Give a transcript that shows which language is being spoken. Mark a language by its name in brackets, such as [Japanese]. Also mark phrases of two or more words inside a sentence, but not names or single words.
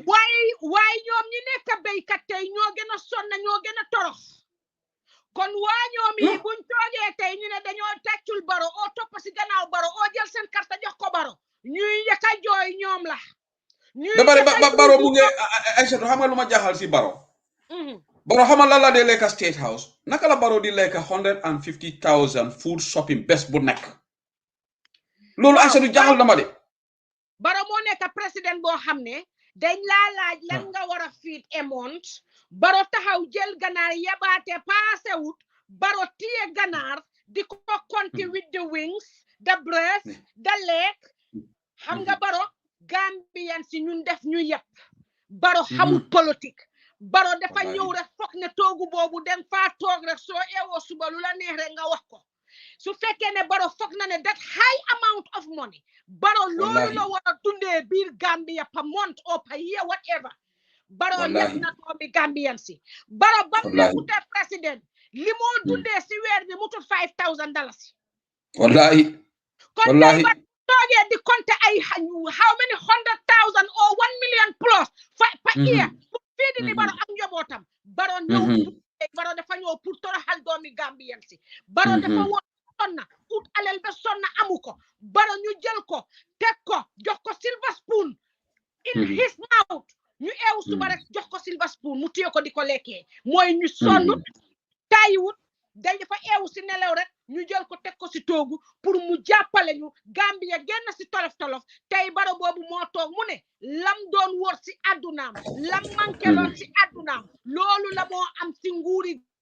[Wolof] waaye ñoom ñi nekk béykat tey ñoo gën a sonn ñoo gën a torox kon waa ñoom yi buñ toogee tey ñu ne dañoo tàccul Baro oo topp si gannaaw Baro oo jël seen carte jox ko Baro ñuy yëkka jooy ñoom la ba bari Baro mu ngi Aïssatou xam nga lu ma jaaxal si Baro Baro xamal la dee lekka State House naka la Baro di lekka 150,000 [English] food shopping [Wolof] bés bu nekk loolu Aïssatou jaaxal na ma de Baro moo nekk président boo xam ne dañ laa laaj lan nga war a [English] feed a month [Wolof] Baro taxaw jël ganaar yabaate paasewut Baro tiye ganaar di ko konti [English] with the wings the breast the leg [Wolof] xam nga Baro Gambian si ñun def ñu yëpp Baro xamul politique Baro dafa ñëw rek foog ne toogu boobu den faa toog rek soo eewoo suba lu la neex rek nga wax ko su fekkee ne Baro foog na ne [English] that high amount of money [Wolof] Baro loolu la war a dundee biir Gambia [English] per month or per year whatever [Wolof] Baro lef na doomi Gambian si Baro bam nekkutee président li moo dundee si weer bi mutul $5,000 wallahi kon tey ba toogee di compter ay [English] how many 100,000 or 1 million plus per year [Wolof] pour fii di Baro ak njabootam Baro ñëw Baro dafa ñëw pour toroxal doomi Gambian si Baro dafa woon sonna ut alal ba sonna amu ko Baro ñu jël ko teg ko jox ko [English] silver spoon in his mouth [Wolof] ñu eew suba rek jox ko [English] silver spoon [Wolof] mu téye ko di ko lekkee mooy ñu sonn taayiwut dañ dafa eew si nelaw rek ñu jël ko teg ko si toogu pour mu jàppale ñu Gambia génn si tolof tey Baro boobu moo toog mu ne lam doon wër si addunaam lam manqué loon si addunaam loolu la moo am si nguuri